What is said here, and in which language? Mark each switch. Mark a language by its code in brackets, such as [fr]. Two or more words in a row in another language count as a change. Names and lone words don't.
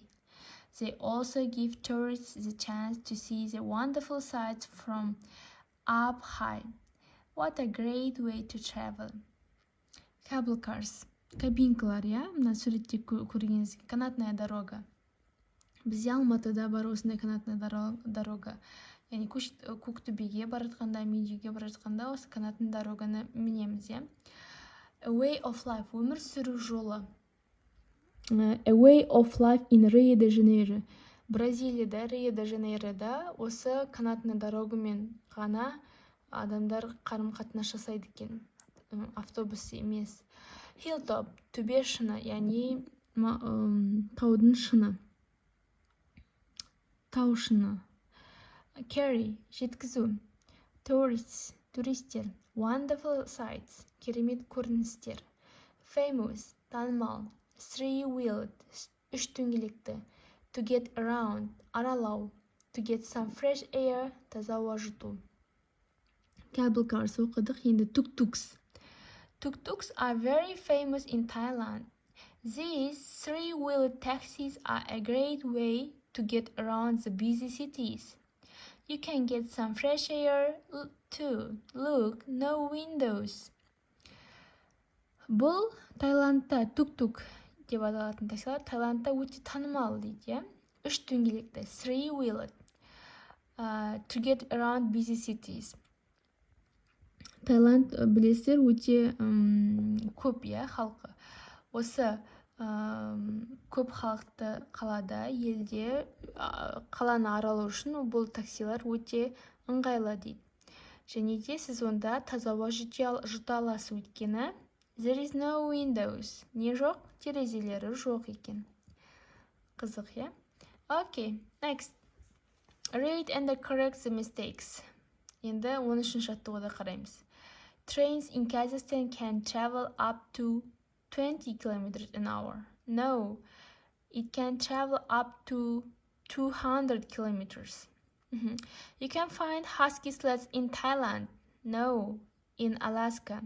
[en] They also give tourists the chance to see the wonderful sights from up high. What a great way to travel. Cable cars. [kk] Кабинкалар, иә? Мына суретте көргеніңіз [ru] канатная дорога. [kk] Бізде Алматыда бар осындай [ru] канатная дорога. [kk] Яғни Көктөбеге баратқанда, Медеуге баратқанда осы [ru] канатная дороганы [kk] мінеміз, иә? [en] A way of life. [kk] Өмір сүру жолы. [en] A way of life in Rio de Janeiro. [kk] Бразилияда, Рио де Жанейрода осы [ru] канатный дорогамен [kk] ғана адамдар қарым-қатынас жасайды екен. Автобус емес. Hilltop, төбе шыны, яғни таудың шыны. Тау шыны. Carry, жеткізу. [en] Tourists, [kk] туристер. [en] Wonderful sights, [kk] керемет көріністер. Famous, танымал. [en] Three-wheeled, [kk] үш дөңгелекті. [en] To get around, [kk] аралау. [en] To get some fresh air, [kk] таза ауа жұту. [en] Cable cars [kk] оқыдық, енді tuk-tuks. [en] Tuk-tuks are very famous in Thailand. These three-wheeled taxis are a great way to get around the busy cities. You can get some fresh air too. Look, no windows. [kk] Бұл Таиландта тук-тук деп аталатын таксилар Таиландта өте танымал дейді, иә. Үш дөңгелекті, [en] three-wheeled. to get around busy cities. [kk] Таиланд, білесіздер, өте көп, халқы. Осы көп халықты қалада, елде қаланы аралау үшін бұл таксилар өте ыңғайлы дейді. Және де сіз онда таза ауа жұта аласыз, өйткені [en] there is no windows. [kk] Не жоқ? Терезелері жоқ екен. Қызық, [en] Okay, next. Read and correct the mistakes. [kk] Енді 13-ші жаттығуды қараймыз. [en] Trains in Kazakhstan can travel up to 20 kilometers an hour. No, it can travel up to 200 kilometers. You can find husky sleds in Thailand. No, in Alaska.